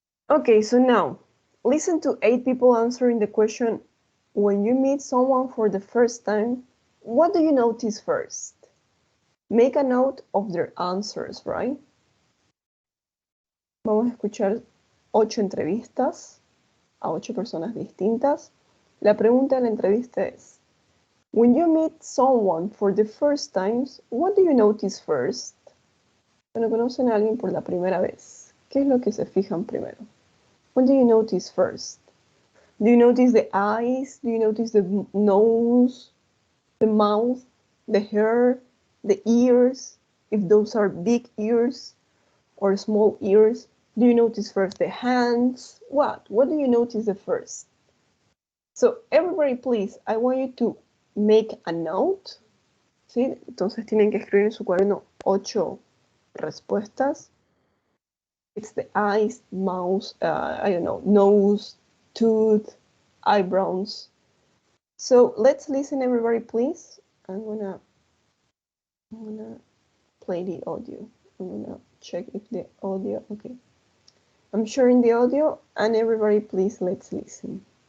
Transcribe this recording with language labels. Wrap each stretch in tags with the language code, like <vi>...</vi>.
<en>Okay, so now listen to 8 people answering the question, when you meet someone for the first time, what do you notice first? Make a note of their answers, right?</en> <es>Vamos a escuchar 8 entrevistas a 8 personas distintas. La pregunta de la entrevista es,</es> <en>when you meet someone for the first time, what do you notice first?</en> <es>Cuando conocen a alguien por la primera vez, ¿qué es lo que se fijan primero?</es> <en>What do you notice first? Do you notice the eyes? Do you notice the nose, the mouth, the hair, the ears? If those are big ears or small ears. Do you notice first the hands? What do you notice the first? So everybody, please, I want you to make a note.</en> <es>¿Sí? Entonces tienen que escribir en su cuaderno 8 respuestas.</es> <en>It's the eyes, mouth, I don't know, nose, tooth, eyebrows. So let's listen, everybody, please. I'm gonna play the audio. I'm gonna check if the audio, okay. I'm sharing the audio, and everybody, please, let's listen.</en>